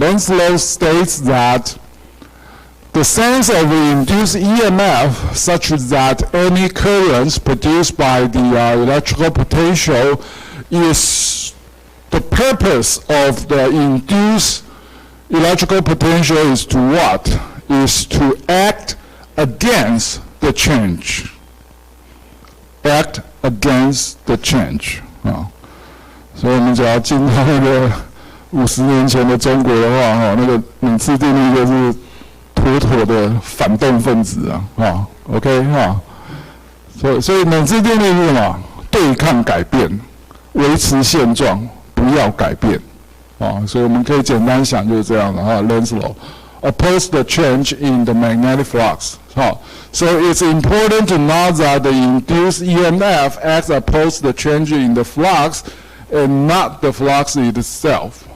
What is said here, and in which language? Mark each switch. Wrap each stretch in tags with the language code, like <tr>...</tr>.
<en>Lenz law states that the sense of the induced EMF, such that any currents produced by the electrical potential, is the purpose of the induced electrical potential is to what? Is to act against the change. Act against the change.</en> <zh>所以我们只要进到那个50年前的中国的话那个冷次定律就是妥妥的反动分子OK 所以冷次定律是什么？对抗改变，维持现状，不要改变。所以我们可以简单想就是这样的</zh> <en>Lenz law oppose the change in the magnetic flux. So it's important to note that the induced EMF acts opposed the change in the flux and not the flux itself.</en>